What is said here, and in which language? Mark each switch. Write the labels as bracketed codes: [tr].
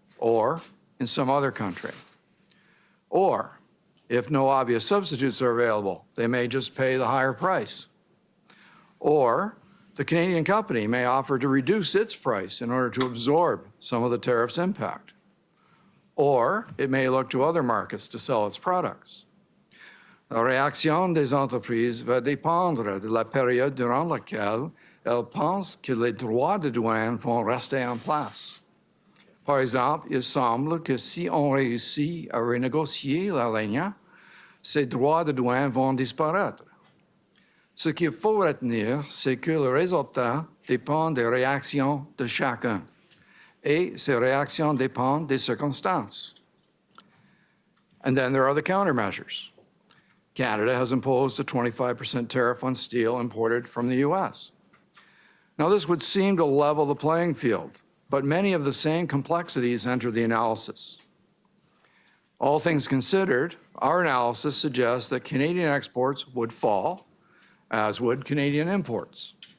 [en] or in some other country. Or, if no obvious substitutes are available, they may just pay the higher price. Or, the Canadian company may offer to reduce its price in order to absorb some of the tariff's impact. Or it may look to other markets to sell its products. [fr] La réaction des entreprises va dépendre de la période durant laquelle elles pensent que les droits de douane vont rester en place. Par exemple, il semble que si on réussit à renégocier l'alignat, ces droits de douane vont disparaître. Ce qu'il faut retenir, c'est que le résultat dépend des réactions de chacun, et ces réactions dépendent des circonstances. [en] And then there are the countermeasures. Canada has imposed a 25% tariff on steel imported from the U.S. Now, this would seem to level the playing field, but many of the same complexities enter the analysis. All things considered, our analysis suggests that Canadian exports would fall, as would Canadian imports.